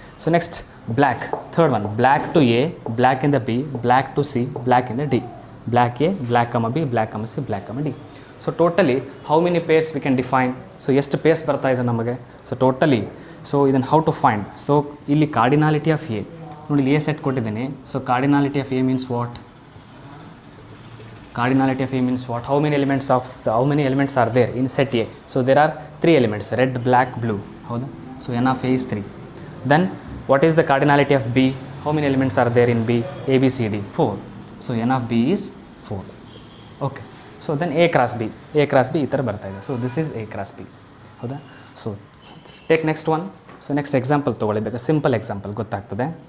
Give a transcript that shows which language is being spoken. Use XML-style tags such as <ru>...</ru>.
<en>So next black, third one, black to A, black in the B, black to C, black in the D. Black A, black comma B, black comma C, black comma D. So totally how many pairs we can define?</en> <kn>So ಎಷ್ಟು pairs ಬರ್ತಾ ಇದೆ ನಮಗೆ? So totally, so ಇದನ್ನು</kn> <en>How to find?</en> <kn>So ಇಲ್ಲಿ ಕಾರ್ಡಿನಾಲಿಟಿ of A ನೋಡಿ, ಇಲ್ಲಿ ಎ ಸೆಟ್ ಕೊಟ್ಟಿದ್ದೀನಿ.</kn> <en>So cardinality of A means what? Cardinality of A means what? How many elements are there in set A? So there are three elements, red, black, blue. ಹೌದಾ? So n of A is 3. Then what is the cardinality of B? How many elements are there in B? A, B, C, D, 4. So n of B is 4. Okay. So then A cross B</en> <kn>ಈ ಥರ ಬರ್ತಾ ಇದೆ.</kn> <en>So this is A cross B. ಹೌದಾ? So take next one. So next example</en> <kn>ತೊಗೊಳ್ಬೇಕು, simple example ಗೊತ್ತಾಗ್ತದೆ.</kn>